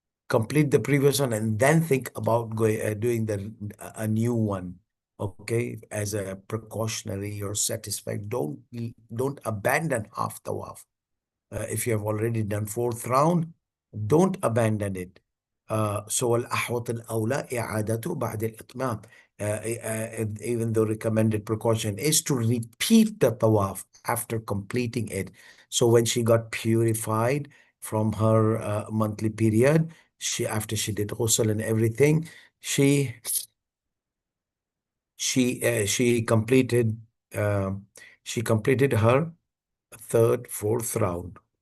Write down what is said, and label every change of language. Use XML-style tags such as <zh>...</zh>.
<en>Complete the previous one and then think about doing a new one. Okay, as a precautionary, you're satisfied. Don't abandon half tawaf. If you have already done fourth round, don't abandon it. So</en> <ar>الأحوط الأولى إعادته بعد الإتمام.</ar> <en>Even though recommended precaution is to repeat the tawaf after completing it. So when she got purified from her monthly period, after she did ghusl and everything, she she uh, she completed uh, she completed her third, fourth round.</en>